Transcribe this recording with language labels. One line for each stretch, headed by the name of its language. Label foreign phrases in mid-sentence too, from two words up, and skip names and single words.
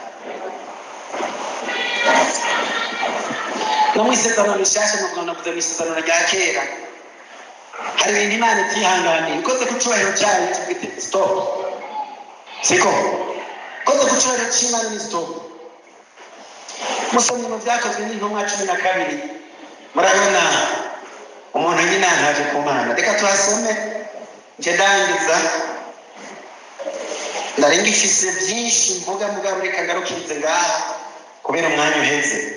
Rundi: No mu isezerano rishasha, nubwo navuze mu isezerano rya kera, hari ibintu Imana itihanganiye. Ikoze ku cyubahiro cyayo tubwite stop, siko? Ikoze ku cyubahiro cy'Imana ni stop. Musomye mu Byakozwe n'Intumwa 12, murabona umuntu nyine ntaje ku Mana. Reka tuhasome nje ndangiza, nari ngifise byinshi mvuga, mugabo reka ngarukirize ngaha kubera umwanya uheze.